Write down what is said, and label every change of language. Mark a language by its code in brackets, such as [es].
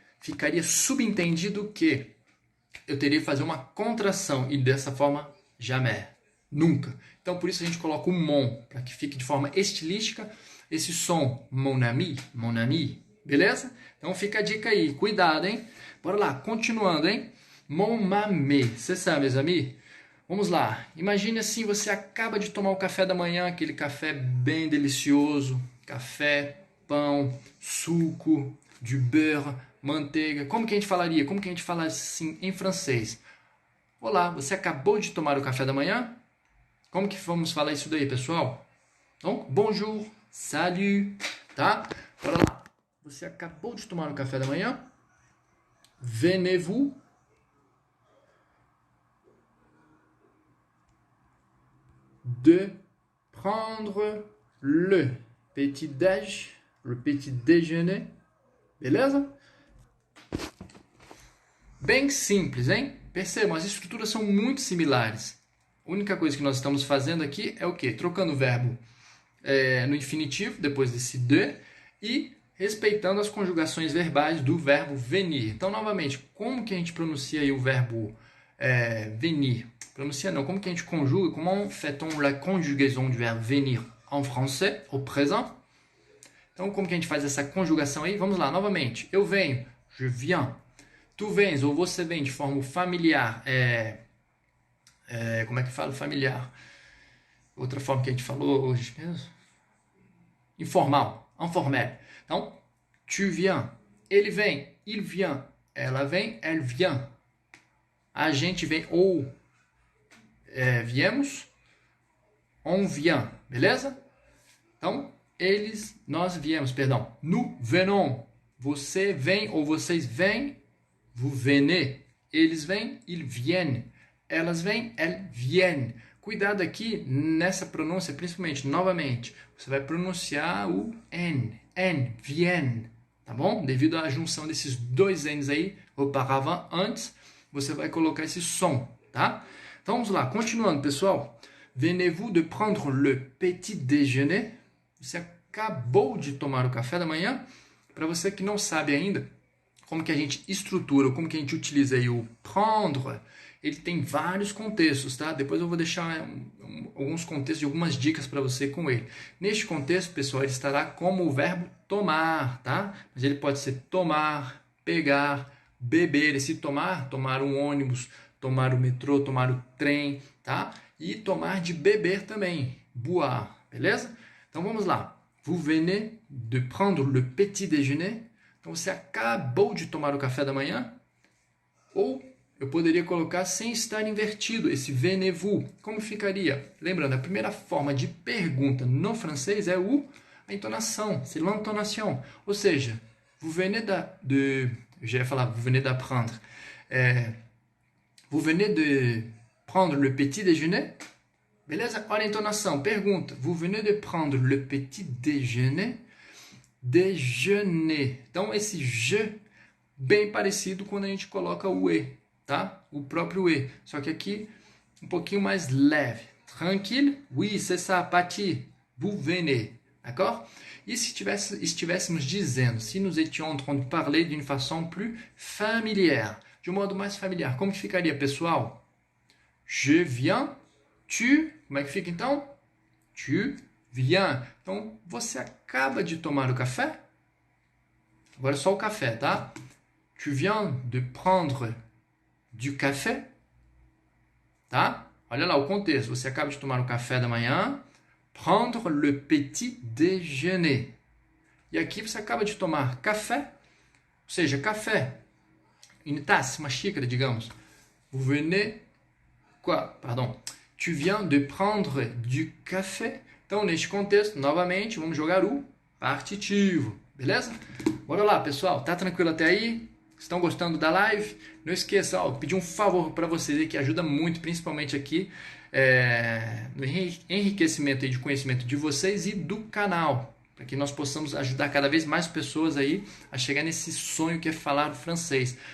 [pt] Ficaria subentendido que eu teria que fazer uma contração e dessa forma, jamais, nunca. Então, por isso a gente coloca o mon, para que fique de forma estilística esse som, [fr] mon ami, [pt] beleza? Então, fica a dica aí, cuidado, hein? Bora lá, continuando, hein? [fr] Mon mamé, c'est ça, mes amis? [pt] Vamos lá, imagine assim, você acaba de tomar o café da manhã, aquele café bem delicioso, café, pão, suco, du beurre, manteiga. Como que a gente falaria? Como que a gente fala assim em francês? Olá, você acabou de tomar o café da manhã? Como que vamos falar isso daí, pessoal? Então, bonjour, salut, tá? Bora lá. Você acabou de tomar o café da manhã? [fr] Venez-vous de prendre le petit déjeuner. [pt] Beleza? Bem simples, hein? Percebam, as estruturas são muito similares. A única coisa que nós estamos fazendo aqui é o quê? Trocando o verbo no infinitivo, depois desse de, e respeitando as conjugações verbais do verbo venir. Então, novamente, como que a gente pronuncia aí o verbo venir? Pronuncia não, como que a gente conjuga? [fr] Comment fait-on la conjugaison du verbe venir en français, au présent? [pt] Então, como que a gente faz essa conjugação aí? Vamos lá, novamente. Eu venho, [fr] je viens. [pt] Tu vens, ou você vem de forma familiar. Como é que fala? Familiar. Outra forma que a gente falou hoje mesmo. Informal, informel. Então, [fr] tu viens. [pt] Ele vem, [fr] il vient. [pt] Ela vem, [fr] elle vient. [pt] A gente vem, ou viemos, [fr] on vient. [pt] Beleza? Então, nós viemos, perdão. [fr] Nous venons. [pt] Você vem ou vocês vêm, [fr] vous venez. [pt] Eles vêm, [fr] ils viennent. [pt] Elas vêm, [fr] elles viennent. [pt] Cuidado aqui nessa pronúncia, principalmente, novamente, você vai pronunciar o N, viennent, tá bom? Devido à junção desses dois N's aí, auparavant, antes, você vai colocar esse som, tá? Então vamos lá, continuando, pessoal. [fr] Venez-vous de prendre le petit déjeuner? [pt] Você acabou de tomar o café da manhã? Para você que não sabe ainda como que a gente estrutura, como que a gente utiliza aí o prendre, ele tem vários contextos, tá? Depois eu vou deixar alguns contextos e algumas dicas para você com ele. Neste contexto, pessoal, ele estará como o verbo tomar, tá? Mas ele pode ser tomar, pegar, beber. Esse tomar, tomar um ônibus, tomar o metrô, tomar o trem, tá? E tomar de beber também, boire, beleza? Então vamos lá. [fr] Vous venez de prendre le petit déjeuner? [pt] Então você acabou de tomar o café da manhã? Ou eu poderia colocar sem estar invertido, esse [fr] venez-vous. [pt] Como ficaria? Lembrando, a primeira forma de pergunta no francês é a entonação, [fr] c'est l'intonation. [pt] Ou seja, [fr] vous venez [pt] je ia falar, [fr] vous venez d'apprendre. Vous venez de prendre le petit déjeuner? Beleza? [pt] Olha a entonação. [fr] Pergunta, vous venez de prendre le petit déjeuner? Déjeuner. [pt] Então, esse je, bem parecido quando a gente coloca o e. Tá? O próprio E, só que aqui um pouquinho mais leve. [fr] Tranquille? Oui, c'est ça, [pt] Pati. [fr] Vous venez. D'accord? [pt] E se estivéssemos dizendo, se [fr] nous étions en train de parler d'une façon plus familière, [pt] de um modo mais familiar, como que ficaria, pessoal? [fr] Je viens, [pt] tu, como é que fica então? [fr] Tu viens. [pt] Então, você acaba de tomar o café? Agora é só o café, tá? [fr] Tu viens de prendre du café? [pt] Tá? Olha lá o contexto. Você acaba de tomar o café da manhã. [fr] Prendre le petit déjeuner. [pt] E aqui você acaba de tomar café. Ou seja, café. [fr] Une tasse, [pt] uma xícara, digamos. [fr] Vous venez... Quoi? Pardon. Tu viens de prendre du café. [pt] Então, neste contexto, novamente, vamos jogar o partitivo. Beleza? Bora lá, pessoal. Tá tranquilo até aí? Estão gostando da live? Não esqueça, ó, pedir um favor para vocês aí que ajuda muito, principalmente aqui no enriquecimento aí de conhecimento de vocês e do canal, para que nós possamos ajudar cada vez mais pessoas aí a chegar nesse sonho que é falar francês.